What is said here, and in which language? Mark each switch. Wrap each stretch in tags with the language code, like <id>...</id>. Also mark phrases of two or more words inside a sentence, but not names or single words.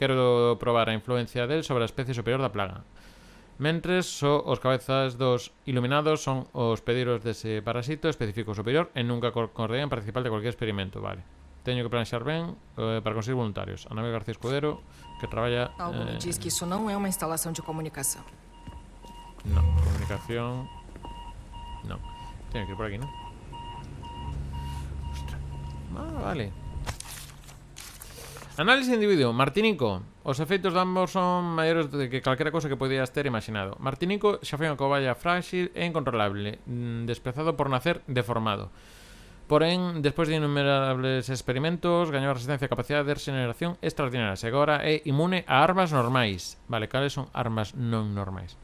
<gl>Quero probar a influencia del sobre a especie superior da plaga. Mentres, só os cabezas dos iluminados son os hospedeiros dese parasito específico superior e nunca acordarían participar de cualquier experimento. Vale. Teño que planear ben para conseguir voluntarios. Ana García Escudero, que traballa...</gl> <pt>Algo me diz que isso não é uma instalação de comunicação.</pt> <gl>No, comunicación... No.</gl> <es>Tiene que ir por aquí, ¿no? Ostras.</es> <gl>Vale. Análisis individuo. Martinico. Os efeitos de ambos son maiores de que calquera cosa que podías ter imaginado. Martinico xa foi unha cobaya frágil e incontrolable, desprezado por nacer deformado. Porén, despois de innumerables experimentos, gañou resistencia e capacidade de regeneración extraordinarias. E agora é inmune a armas normais. Vale, cales son armas non normais?</gl>